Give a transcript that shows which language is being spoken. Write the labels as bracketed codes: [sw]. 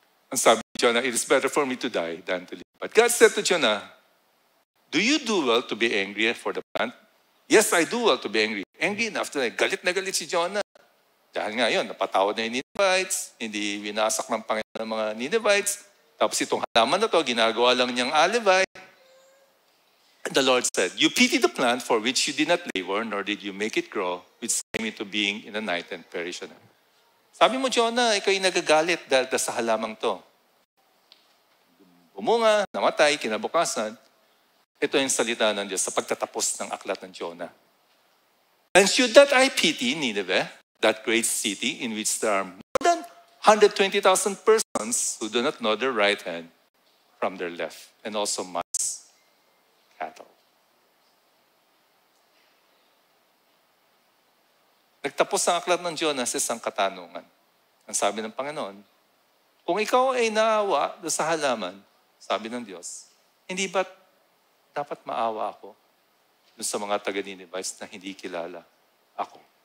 [tl] Ang sabi ni Jonah, [en] it is better for me to die than to live. But God said to Jonah, do you do well to be angry for the plant? Yes, I do well to be angry. Angry enough to [tl] galit na galit si Jonah. Dahil nga yun, napatawad na yung Ninevites, hindi winasak ng Panginoon ng mga Ninevites. Tapos itong halaman na to, ginagawa lang niyang alibay. [en] And the Lord said, you pity the plant for which you did not labor, nor did you make it grow, which came into being in the night and perished. [tl] Sabi mo, Jonah, ikaw yung nagagalit dahil sa halamang to. Bumunga, namatay, kinabukasan. Ito yung salita ng Diyos sa pagtatapos ng aklat ng Jonah. [en] And should that I pity Nineveh, that great city in which there are more than 120,000 persons who do not know their right hand from their left, and also much cattle. [tl] Nagtapos ang aklat ng Jonah sa isang katanungan. Ang sabi ng Panginoon, kung ikaw ay naawa sa halaman, sabi ng Diyos, hindi ba dapat maawa ako dun sa mga taga-Ninevites na hindi kilala ako?